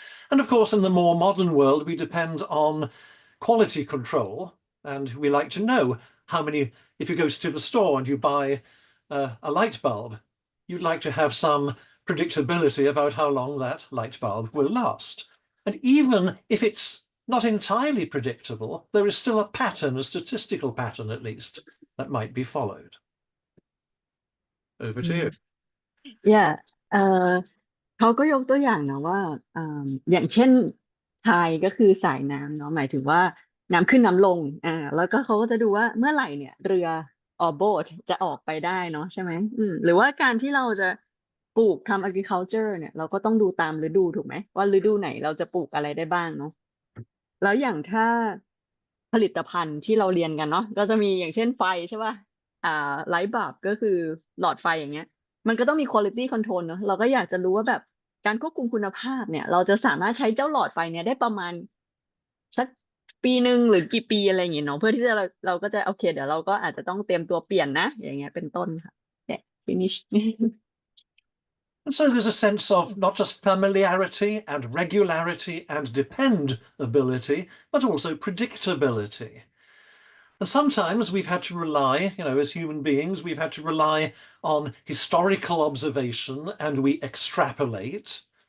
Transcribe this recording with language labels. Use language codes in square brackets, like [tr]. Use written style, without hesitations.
[en] And of course, in the more modern world, we depend on quality control, and we like to know how many, if you go to the store and you buy a light bulb, you'd like to have some predictability about how long that light bulb will last. And even if it's not entirely predictable, there is still a pattern, a statistical pattern at least, that might be followed. Over to you. [th] yeah เอ่อเขาก็ยกตัวอย่างนะว่าอย่างเช่น tide ก็คือสายน้ำเนาะหมายถึงว่าน้ำขึ้นน้ำลงแล้วก็เขาก็จะดูว่าเมื่อไหร่เนี่ยเรือboat จะออกไปได้เนาะใช่ไหมหรือว่าการที่เราจะปลูกทำ agriculture เนี่ยเราก็ต้องดูตามฤดูถูกไหมว่าฤดูไหนเราจะปลูกอะไรได้บ้างเนาะแล้วอย่างถ้า ผลิตภัณฑ์ที่เราเรียนกันเนาะก็จะมีอย่างเช่นไฟใช่ป่ะอ่าไลท์บัลบก็คือหลอดไฟอย่างเงี้ย มันก็ต้องมี quality control เนอะเราก็อยากจะรู้ว่าแบบการควบคุมคุณภาพเนี่ยเราจะสามารถใช้เจ้าหลอดไฟเนี่ยได้ประมาณสักปีหนึ่งหรือกี่ปีอะไรอย่างเงี้ยเนาะเพื่อที่จะเราก็จะโอเคเดี๋ยวเราก็อาจจะต้องเตรียมตัวเปลี่ยนนะอย่างเงี้ยเป็นต้นค่ะเนี่ย finish [en] And so there's a sense of not just familiarity and regularity and dependability, but also predictability. And sometimes we've had to rely, as human beings, we've had to rely on historical observation and we extrapolate.